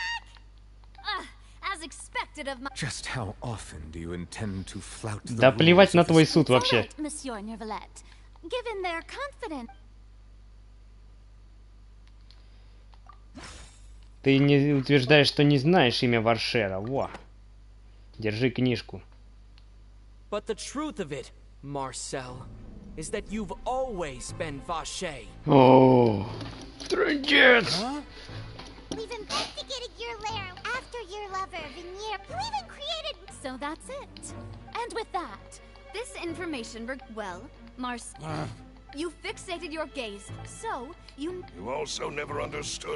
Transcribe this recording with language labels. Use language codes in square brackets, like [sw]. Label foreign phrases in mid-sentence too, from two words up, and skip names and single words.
[ru] Да плевать на твой суд вообще. Ты не утверждаешь, что не знаешь имя Вашера. Во. Держи книжку. [en] But the truth of it, Marcel, is that you've always been Vache. [ru] О, трындец! [en] We've investigated your lair after your lover, Vinier, who even created... So that's it. And with that, this information... Well, you fixated your gaze, so you... You also never understood.